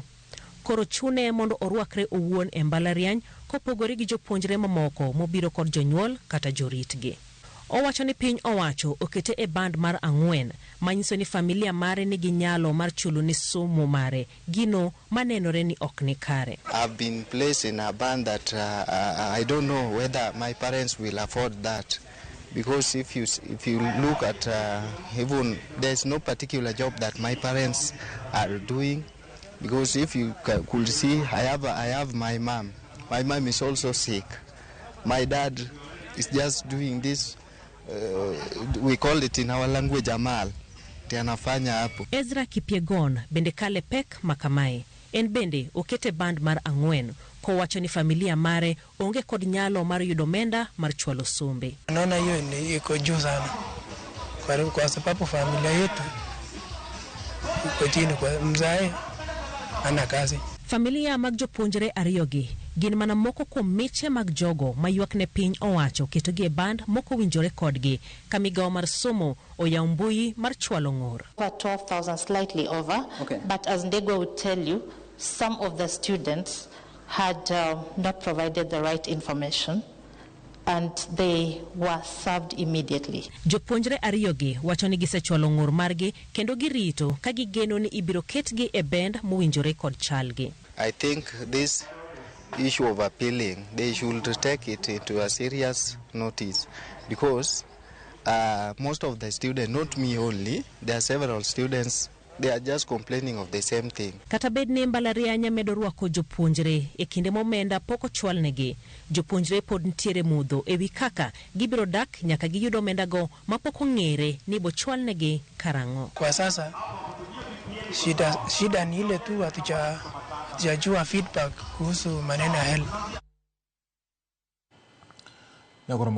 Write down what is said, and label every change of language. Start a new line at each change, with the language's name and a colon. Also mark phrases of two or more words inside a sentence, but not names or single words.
Luo (Kenya and Tanzania): Koro chune mondo orwakre owuon e mbalariany kopogore gi jopuonjre mamoko mobiro kod jonyuol kata joritgi. Owacho ni piny owacho okete e band mar 4 manyiso ni familia mare nigi nyalo mar chulo ni somo mare, gino manenore ni ok ni kare.
English: I've been placed in a band that I don't know whether my parents will afford that, because if you look at even there's no particular job that my parents are doing. Because if you could see, I have my mom. My mom is also sick. My dad is just doing this, we call it in our language amal.
Swahili: Tianafanya hapo.
Luo (Kenya and Tanzania): Ezra Kipiegon bende kale pek makamae. En bende okete band mar 4 kowacho ni familia mare onge kod nyalo mar yudo omenda mar chwalo sombe.
Swahili: Naona hiyo ni iko juu sana. Kwa sababu familia yetu iko chini kwa mzae ana kazi.
Luo (Kenya and Tanzania): Familia mag jopuonjre ariyogi gin mana moko kuom miche mag jogo mayuak ne piny owacho ketogi e band moko winjore kodgi ka migawo mar somo oyawo mbui mar chwalo ng'ur.
English: 12,000 slightly over, okay. But as Ndegwa would tell you, some of the students had not provided the right information and they were served immediately.
Luo (Kenya and Tanzania): Jopuonjre ariyogi wacho ni gisechwalo ng'ur margi kendo girito ka gigeno ni ibiro ketgi e band mowinjore kod chalgi.
English: I think this issue of appealing, they should take it into a serious notice, because most of the students, not me only, there are several students, they are just complaining of the same thing.
Luo (Kenya and Tanzania): Kata bed ni mbalariany medo rwako jopuonjre e kinde momenda poko chwalnegi, jopuonjre pod ntiere mudho e wi kaka gibiro dak nyaka giyudo omenda go mapoko ng'ere ni bo chwalnegi karang'o.
Swahili: Kwa sasa shida ni ile tu hatujajua feedback kuhusu maneno ya help.